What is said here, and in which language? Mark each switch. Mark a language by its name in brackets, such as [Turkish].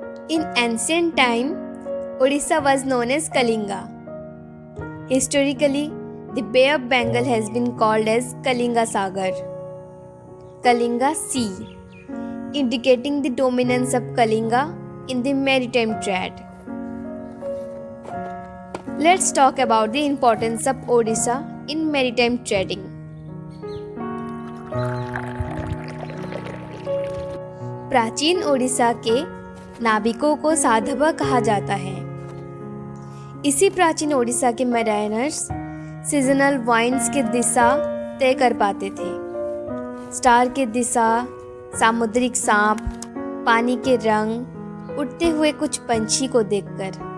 [English] In ancient time Orissa was known as Kalinga. Historically the Bay of Bengal has been called as Kalinga Sagar, Kalinga sea, indicating the dominance of Kalinga in the maritime trade. Let's talk about the importance of Odisha in maritime trading. [Hindi] प्राचीन ओडिशा के नाविकों को साधवा कहा जाता है। इसी प्राचीन ओडिशा के मैराइनर्स सीजनल वाइंड्स की दिशा तय कर पाते थे। स्टार की दिशा, सामुद्रिक सांप, पानी के रंग, उड़ते हुए कुछ पंछी को देखकर।